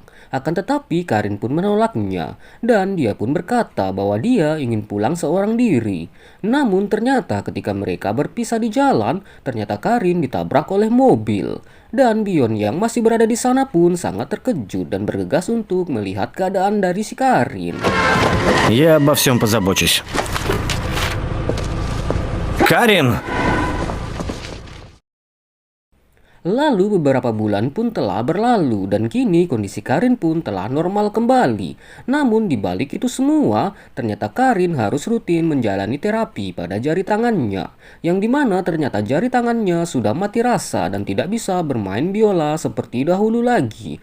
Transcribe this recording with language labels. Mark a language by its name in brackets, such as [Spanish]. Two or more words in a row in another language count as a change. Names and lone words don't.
[Indonesian] Akan tetapi Karin pun menolaknya, dan dia pun berkata bahwa dia ingin pulang seorang diri. Namun ternyata ketika mereka berpisah di jalan, ternyata Karin ditabrak oleh mobil. Dan Bion yang masih berada di sana pun sangat terkejut dan bergegas untuk melihat keadaan dari si Karin. [Russian] Я обо всем позабочусь. Карин! [Indonesian] Lalu beberapa bulan pun telah berlalu dan kini kondisi Karin pun telah normal kembali. Namun di balik itu semua, ternyata Karin harus rutin menjalani terapi pada jari tangannya. Yang dimana ternyata jari tangannya sudah mati rasa dan tidak bisa bermain biola seperti dahulu lagi.